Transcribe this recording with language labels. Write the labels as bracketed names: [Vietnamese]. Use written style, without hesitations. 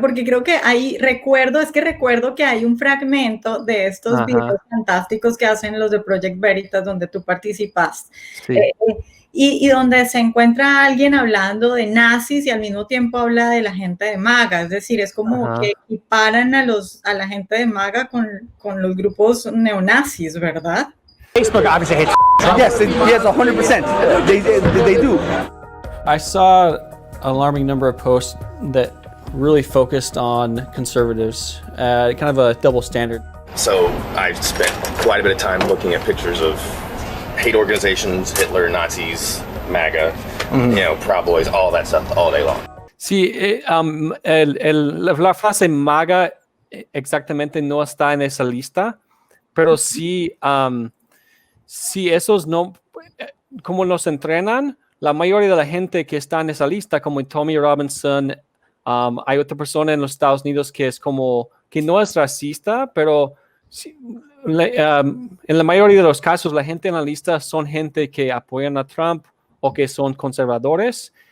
[Spanish] Porque creo que recuerdo que hay un fragmento de estos videos fantásticos que hacen los de Project Veritas, donde tú participaste. Sí. Y donde se encuentra alguien hablando de nazis y al mismo tiempo habla de la gente de MAGA. Es decir, es como que equiparan a la gente de MAGA con los grupos neonazis, ¿verdad? [English] Facebook obviously hates Trump. Yes, 100%. They do. I saw an alarming number of posts that really focused on conservatives, kind of a double standard. So I've spent quite a bit of time looking at pictures of hate organizations, Hitler, Nazis, MAGA, Proud Boys, all that stuff all day long. [Spanish] Sí, la frase MAGA exactamente no está en esa lista, pero sí, si esos no, como los entrenan, la mayoría de la gente que está en esa lista, como Tommy Robinson, hay otra persona en los Estados Unidos que es como, que no es racista, pero sí, en la mayoría de los casos la gente en la lista son gente que apoyan a Trump o que son conservadores.